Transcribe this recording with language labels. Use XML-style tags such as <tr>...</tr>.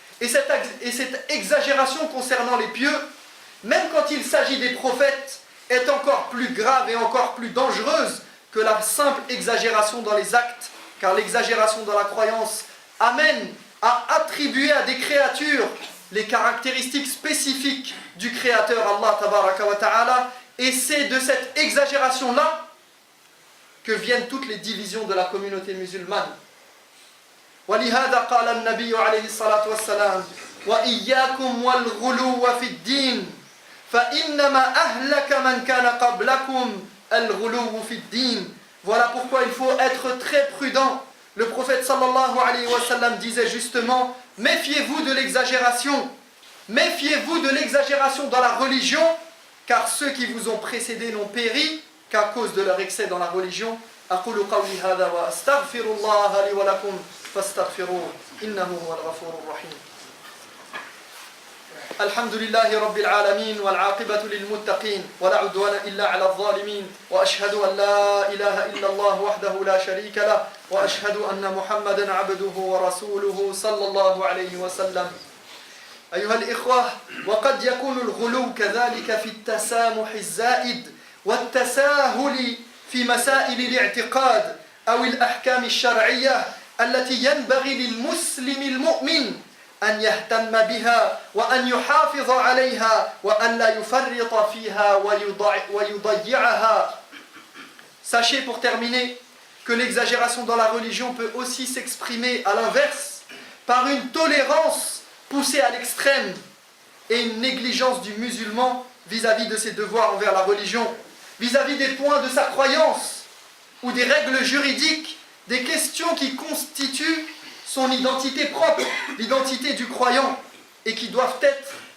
<fr>Et cette exagération concernant les pieux, même quand il s'agit des prophètes, est encore plus grave et encore plus dangereuse que la simple exagération dans les actes, car l'exagération dans la croyance amène à attribuer à des créatures les caractéristiques spécifiques du Créateur Allah tabaraka wa ta'ala, et c'est de cette exagération-là que viennent toutes les divisions de la communauté musulmane.</fr> <ar>ولهذا قال النبي عليه الصلاة والسلام وإياكم والغلو في الدين فإنما أهلك من كان قبلكم الغلو في الدين.</ar> <fr>Voilà pourquoi il faut être très prudent. Le prophète sallallahu alayhi wa sallam disait justement, méfiez-vous de l'exagération, méfiez-vous de l'exagération dans la religion, car ceux qui vous ont précédés n'ont péri qu'à cause de leur excès dans la religion.</fr> <ar>أقول قولي هذا وأستغفر الله لي ولكم فاستغفروه إنه هو الغفور الرحيم. الحمد لله رب العالمين والعاقبة للمتقين ولا عدوان إلا على الظالمين وأشهد أن لا إله إلا الله وحده لا شريك له وأشهد أن محمدا عبده ورسوله صلى الله عليه وسلم. أيها الإخوة، وقد يكون الغلو كذلك في التسامح الزائد والتساهل في مسائل الاعتقاد أو الأحكام الشرعية التي ينبغي للمسلم المؤمن أن يهتم بها وأن يحافظ عليها وأن لا يفرط فيها ويضيعها.</ar> <fr>Sachez pour terminer que l'exagération dans la religion peut aussi s'exprimer à l'inverse par une tolérance poussée à l'extrême et une négligence du musulman vis-à-vis de ses devoirs envers la religion, vis-à-vis des points de sa croyance ou des règles juridiques, des questions qui constituent son identité propre, l'identité du croyant, et qui doivent être</fr>